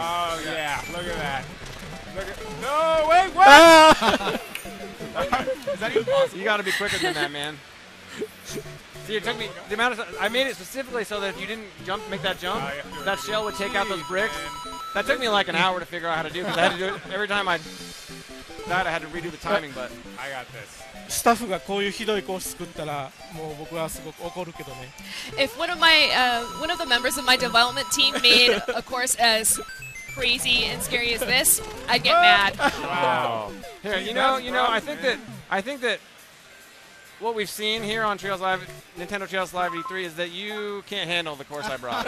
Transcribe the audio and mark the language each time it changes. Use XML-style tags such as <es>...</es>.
<en>Oh yeah, look at that. Look at no, wait, what? Is that even possible? You got to be quicker than that, man. See, it took me the amount of I made it specifically so that if you didn't make that jump, that shell would take out those bricks. That took me like an hour to figure out how to do because I had to do it every time I died. I had to redo the timing, but I got this.</en> <ja>スタッフがこういうひどいコース作ったらもう僕はすごく怒るけどね。</ja> <en>If one of the members of my development team made a course as crazy and scary as this, I'd get mad. Wow. Here, you know, I think that what we've seen here on Trails Live, Nintendo Trails Live E3 is that you can't handle the course I brought.</en>